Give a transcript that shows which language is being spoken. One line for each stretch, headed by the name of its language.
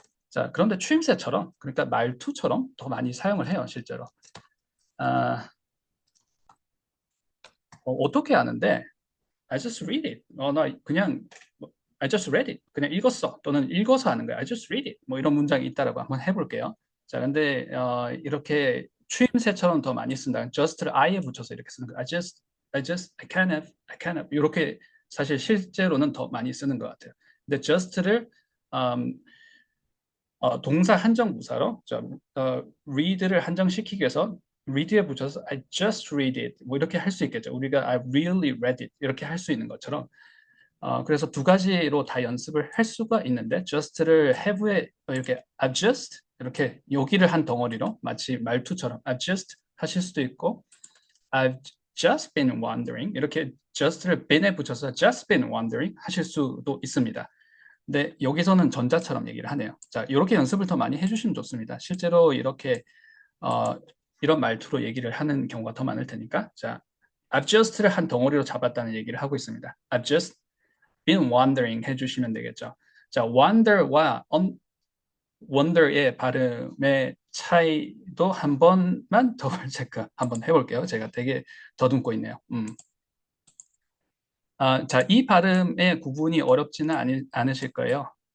Korean: 자, 그런데 추임새처럼 그러니까 말투처럼 더 많이 사용을 해요, 실제로. 어떻게 하는데
English: I just read it.
Korean: 나 그냥
English: I just read it.
Korean: 그냥 읽었어. 또는 읽어서 하는 거야.
English: I just read it.
Korean: 뭐 이런 문장이 있다라고 한번 해볼게요. 자, 근데 이렇게 추임새처럼 더 많이 쓴다. just를 I에 붙여서 이렇게 쓰는 거야.
English: I can have.
Korean: 이렇게 사실 실제로는 더 많이 쓰는 것 같아요. 근데 just를 동사 한정 부사로 read를 한정시키기 위해서 read에 붙여서
English: I just read it
Korean: 뭐 이렇게 할 수 있겠죠. 우리가
English: I really read it
Korean: 이렇게 할 수 있는 것처럼 그래서 두 가지로 다 연습을 할 수가 있는데 just를 have에 이렇게 I've just 이렇게 여기를 한 덩어리로 마치 말투처럼 I've just 하실 수도 있고
English: I've just been wondering
Korean: 이렇게 just를 been에 붙여서
English: just been wondering
Korean: 하실 수도 있습니다. 근데 여기서는 전자처럼 얘기를 하네요. 자, 이렇게 연습을 더 많이 해주시면 좋습니다. 실제로 이렇게 이런 말투로 얘기를 하는 경우가 더 많을 테니까 자, I've just를 한 덩어리로 잡았다는 얘기를 하고 있습니다.
English: I've just been wondering
Korean: 해주시면 되겠죠. 자, wonder와 wonder의 발음의 차이도 한 번만 더블 체크 한번 해볼게요. 제가 되게 더듬고 있네요. 자, 이 발음의 구분이 어렵지는 않으실 거예요.